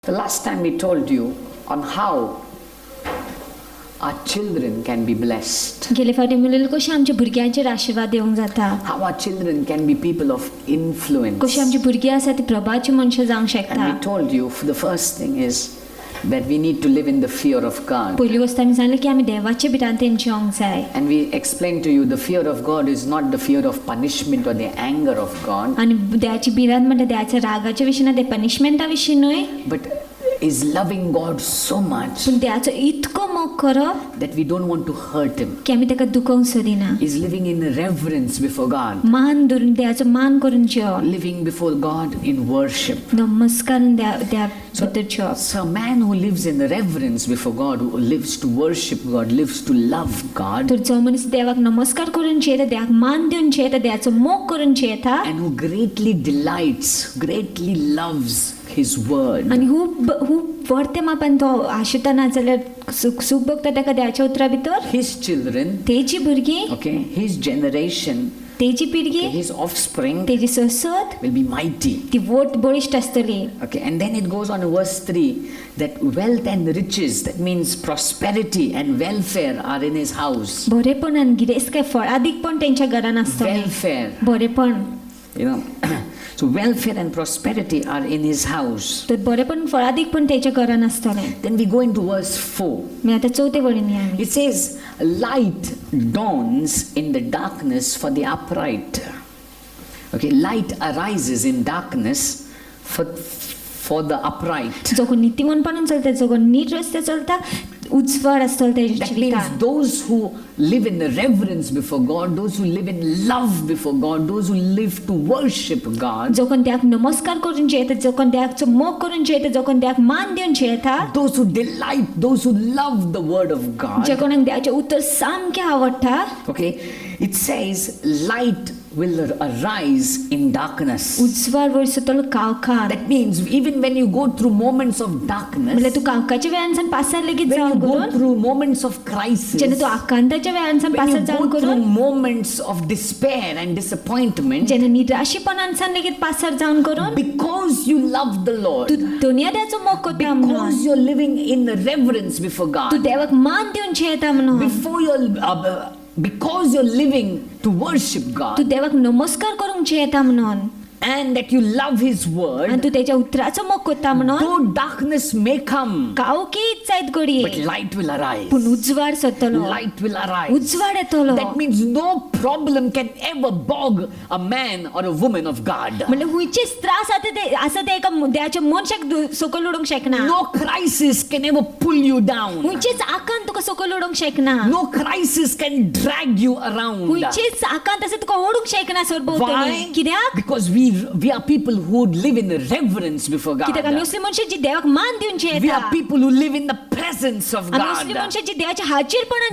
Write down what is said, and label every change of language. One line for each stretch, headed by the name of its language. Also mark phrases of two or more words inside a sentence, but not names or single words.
English: The last time we told you on how our children can be blessed,
Konkani: गेले फावटी उलयलें कशें आमच्या भुरग्यांचेर आशिर्वाद येवंक जाता,
English: how our children can be people of influence.
Konkani: कशी आमची भुरगीं आसा ती प्रभावची मनशां जावंक शकता.
English: And we told you the first thing is that we need to live in the fear of God.
Konkani: पयली वस्त आमी सांगलें की आमी देवाचे भिरांत तेंचेवंक जाय.
English: And we explained to you the fear of God is not the fear of punishment or the anger of God,
Konkani: आनी देवाची भिरांत म्हणटा देवाच्या रागाच्या विशीं ना, ते पनिशमेंटा विशीं न्हय,
English: but is loving God so much
Konkani: पूण देवाचो इतको मोग करप
English: that we don't want to hurt Him.
Konkani: की आमी ताका दुखोवंक सोदिना.
English: Is living in reverence before God,
Konkani: मान धरून देवाचो मान करून जेवप,
English: living before God in worship.
Konkani: नमस्कारून देवा भितर जेवप.
English: So a man who lives in reverence before God, who lives to worship God, lives to love God,
Konkani: तर जो मनीस देवाक नमस्कार करून जेता, देवाक मान दिवन जेता, देवाचो मोग करून जेता,
English: and who greatly delights, greatly loves His word,
Konkani: आनी खूब व्हडते मापान तो आशिता ना जाल्यार सूख भोगता ताका देवाच्या उतरा भितर,
English: his children,
Konkani: तेजी भुरगीं,
English: okay, his generation,
Konkani: तेजी पिळगी,
English: his offspring
Konkani: तेजी ससत
English: will be mighty.
Konkani: ती वोट बळिश्ट आसतली.
English: Okay, and then it goes on in verse 3 that wealth and riches, that means prosperity and welfare are in his house.
Konkani: बरेपण आनी गिरेस्तकाय फळादीकपण तेंच्या घरान आसतलें.
English: Welfare,
Konkani: बरेपण,
English: you know, so welfare and prosperity are in his house.
Konkani: तर बरेपण फळादीकपण तेच्या घरान आसतलें.
English: Then we go into verse 4.
Konkani: मी आतां चवथे वळीन या आमी.
English: It says, light dawns in the darkness for the upright. Okay, light arises in darkness for the upright.
Konkani: जो कोण नीतिमनपणान चलता, जो कोण नीट रस्ते चलता, उजवाड आसतलो तेच्या
English: That means
Konkani: जिवितान.
English: those who live in reverence before God, those who live in love before God, those who live to worship God,
Konkani: जो कोण देवाक नमस्कार करून जेता, जो कोण देवाचो मोग करून जेता, जो कोण देवाक मान दिवन जेता,
English: those who delight, those who love the word of
Konkani: जे
English: God.
Konkani: कोणाक देवाचें उतर सामकें आवडटा,
English: Okay, it says light will arise in darkness.
Konkani: उजवाड वयसतलो कावकार.
English: That means even when you go through moments of darkness,
Konkani: म्हणल्यार तूं कावकाच्या वेळानसान पासार लेगीत
English: when
Konkani: जावन
English: you go
Konkani: करून,
English: through moments of crisis,
Konkani: जेन्ना तूं आकांताच्या वेळानसान
English: when you
Konkani: पासार जावन
English: go through
Konkani: करून,
English: moments of despair and disappointment,
Konkani: जेन्ना निराशेपणानसान लेगीत पासार जावन करून,
English: because you love the Lord,
Konkani: तूं दुनिया देवाचो मोग करता म्हणून,
English: because you're living in reverence before
Konkani: तूं
English: God,
Konkani: देवाक मान दिवन जेता म्हणून,
English: before you're because you're living to worship
Konkani: तूं
English: God,
Konkani: देवाक नमस्कार करूंक जेता म्हणून,
English: and that you love His
Konkani: आनी
English: word,
Konkani: तूं तेच्या उतराचो मोग करता म्हणून,
English: though darkness may come,
Konkani: कावकीच जायत घडये,
English: but light will arise.
Konkani: पूण उजवाड सतलो,
English: Light will arise.
Konkani: उजवाड येतलो.
English: That means no problem can ever bog a man or a woman of God.
Konkani: म्हणजे हुंयचेच त्रास आसा ते एका देवाच्या मनशाक सकयल उडोवंक शकना.
English: No crisis can ever pull you down.
Konkani: हुंयचेच आकांत तुका सकयल उडोवंक शकना.
English: No crisis can drag you around.
Konkani: हुंयचेच आकांत आसा तुका ओडूंक शकना सरभोवतणी.
English: Why?
Konkani: कित्याक?
English: Because we are people who live in reverence before God.
Konkani: कित्याक आमी असली मनशां जी देवाक मान दिवन
English: We
Konkani: जेता.
English: are people who live in the presence of
Konkani: आमी असली
English: God.
Konkani: मनशां जी देवाच्या हाजीरपणान